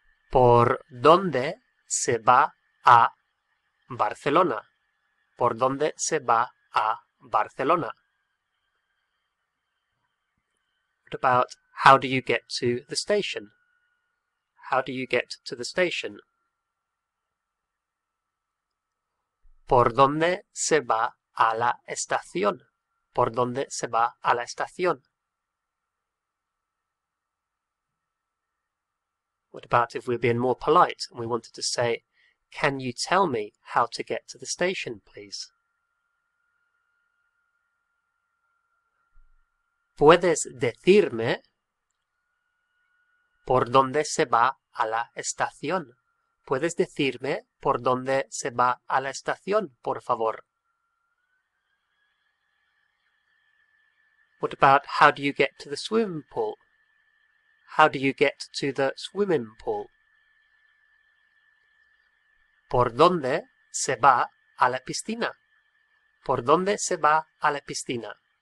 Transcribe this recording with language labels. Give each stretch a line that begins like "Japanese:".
Spanish: Por donde se va a Barcelona? Por donde se va a Barcelona?
English: What about, how do you get to the station? How do you get to the station?
Spanish: Por donde se va a la estación? Por donde se va a la estación?
English: What about if we're being more polite and we wanted to say, can you tell me how to get to the station, please?
Spanish: ¿Puedes decirme por dónde se va a la estación? ¿Puedes decirme por dónde se va a la estación, por favor?
English: What about, how do you get to the swimming pool? How do you get to the swimming pool?
Spanish: ¿Por dónde se va a la piscina? ¿Por dónde se va a la piscina?